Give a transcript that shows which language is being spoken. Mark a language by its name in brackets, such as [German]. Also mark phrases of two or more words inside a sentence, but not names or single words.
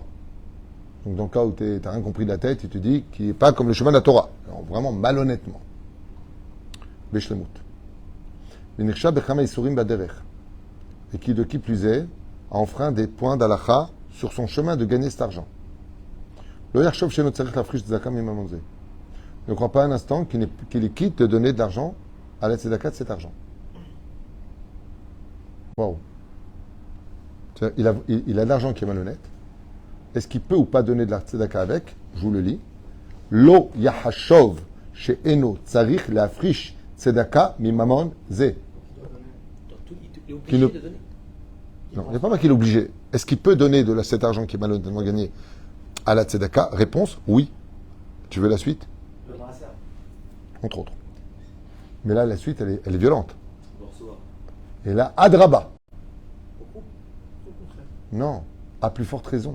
[French] Donc, dans le cas où tu n'as rien compris de la tête, il te dit qu'il n'est pas comme le chemin de la Torah. Alors, vraiment malhonnêtement. Beshlemut. [Hebrew] ונרשה בכמה איסורים בדרך. [French] Et qui, de qui plus est, a enfreint des points d'alacha sur son chemin de gagner cet argent. [Hebrew] לא ירשוב שאינו צריך להפריש צדקה מממון זה. [French] Ne crois pas un instant qu'il est quitte de donner de l'argent à la tzedaka de cet argent. Waouh. Il a de l'argent qui est malhonnête. Est-ce qu'il peut ou pas donner de la tzedaka avec? Je vous le lis. [Hebrew] לא יחשוב שאינו צריך להפריש צדקה מממון זה. [French] Il est obligé de donner. Non, il n'y a pas mal qu'il est obligé. Est-ce qu'il peut donner de cet argent qui est malhonnêtement gagné à la tzedaka? Réponse, oui. Tu veux la suite? Entre autres. Mais là, la suite, elle est violente. Et là, adraba. Non, à plus forte raison.